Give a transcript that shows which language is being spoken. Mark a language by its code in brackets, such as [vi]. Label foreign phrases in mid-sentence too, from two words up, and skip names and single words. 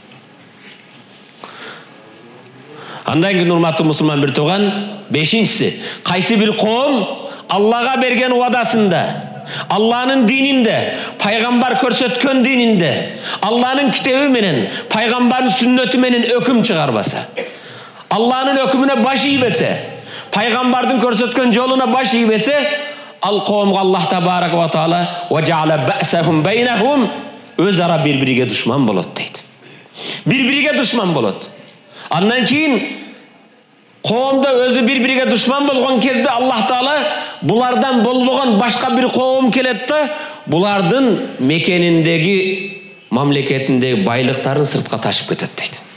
[ky] Андан кийин урматтуу мусулман бир тууган, 5-си, кайсы бир коом Аллага берген уадасында, Алланын дининде, пайгамбар көрсөткөн дининде, Алланын китеби менен, пайгамбардын сүннөтү менен өкүм чыгарбаса, Алланын өкүмүнө баш ийбесе, пайгамбардын көрсөткөн жолуна баш ийбесе, ал коомго [ar] الله تبارك وتعالى وجعل بأسهم بينهم, [ky] өз ара бири-бириге душман болот дейт. Бири-бириге душман болот. Андан кийин коомдо өзү бири-бириге душман болгон кезде Аллах Таала булардан болбогон башка бир коом келет да, булардын мекениндеги, мамлекетиндеги байлыктарын сыртка ташып кетет дейт.